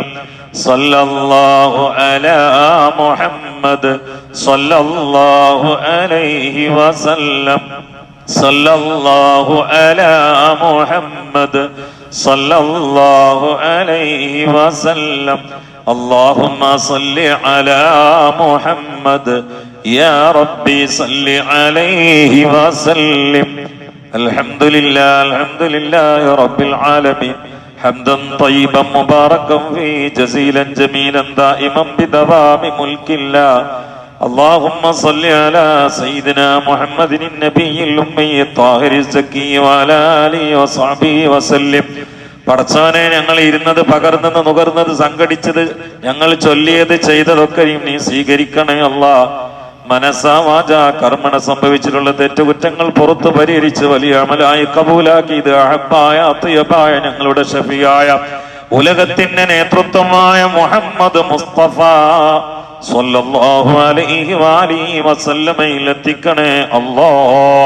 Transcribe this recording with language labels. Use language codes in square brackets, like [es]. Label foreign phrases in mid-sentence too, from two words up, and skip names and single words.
[ar] صلى الله على محمد صلى الله عليه وسلم. صلى الله على محمد صلى الله عليه وسلم. اللهم صل على محمد يا ربي صل عليه وسلم. الحمد لله رب العالمين حمدا طيبا مباركا فيه جزيلا جميلا دائما بدوام ملك الله. اللهم صل على سيدنا محمد النبي الأمي الطاهر الزكي وعلى آله وصحبه وسلم. [ml] പടച്ചവനെ, ഞങ്ങൾ ഇരുന്നത്, പകർന്നത്, നുകർന്നത്, സംഘടിച്ചത്, ഞങ്ങൾ ചൊല്ലിയത്, ചെയ്തതൊക്കെയും നീ സ്വീകരിക്കണേ അല്ലാഹ്. മനസ്സാ വാചാ കർമ്മണ സംഭവിച്ചിട്ടുള്ള തെറ്റുകുറ്റങ്ങൾ പുറത്തു പരിഹരിച്ച് വലിയ അമലായി കബൂലാക്കി ഇത് അഹബ്ബായ അത്യബായ ഞങ്ങളുടെ ഷഫിയായ ഉലകത്തിന്റെ നേതൃത്വമായ മുഹമ്മദ് മുസ്തഫ [ar] صلى الله عليه وآله [ml] വസല്ലമയിൽ എത്തിക്കണേ അല്ലാഹ്.